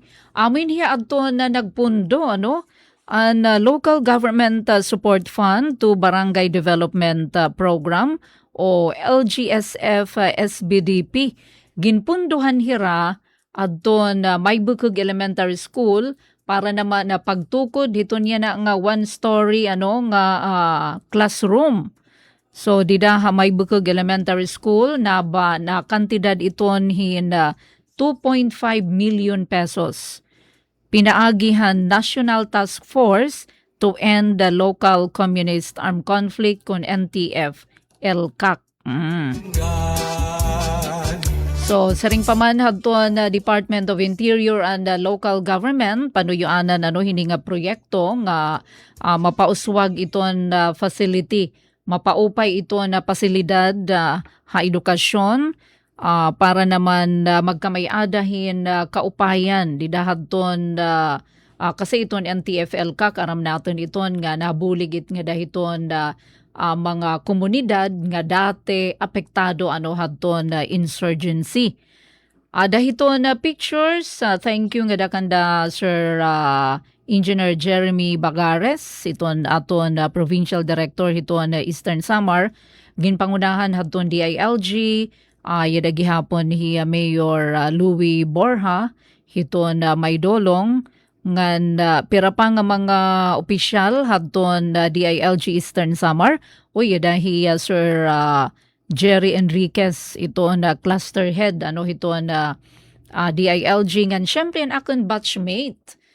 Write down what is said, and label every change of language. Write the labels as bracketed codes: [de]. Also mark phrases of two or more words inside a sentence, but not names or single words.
[war] Amin hiya adto na nagpundo ang Local Government Support Fund to Barangay Development Program o LGSF SBDP. Ginpunduhan hira adton may bukog elementary school para naman na pagtukod hito niya na nga one-story nga classroom. So dida may bukog elementary school na kantidad iton hin 2.5 million pesos. Pinaagihan National Task Force to End the Local Communist Armed Conflict kon NTF LCAC. So saring paman hadton Department of Interior and Local Government panuyuanan hini nga proyekto nga mapauswag iton facility, mapaupay iton pasilidad edukasyon para naman magkamay-adahin kaupayan didahadton kasi iton NTF-LCAC aram naton iton nga nabuligit nga dahiton mga komunidad nga dati apektado hadton insurgency. Dahiton pictures, [en] thank you [war] nga dakanda Sir Engineer Jeremy Bagares iton aton Provincial Director hiton Eastern Samar ginpangunahan hadton DILG yada gihapon hiya Mayor Louie Borja hiton may dolong ngan pira pa nga mga opisyal hadton DILG Eastern Samar yada hiya Sir Jerry Enriquez iton [en] cluster head [war] hiton DILG ngan syempre ang akong batchmate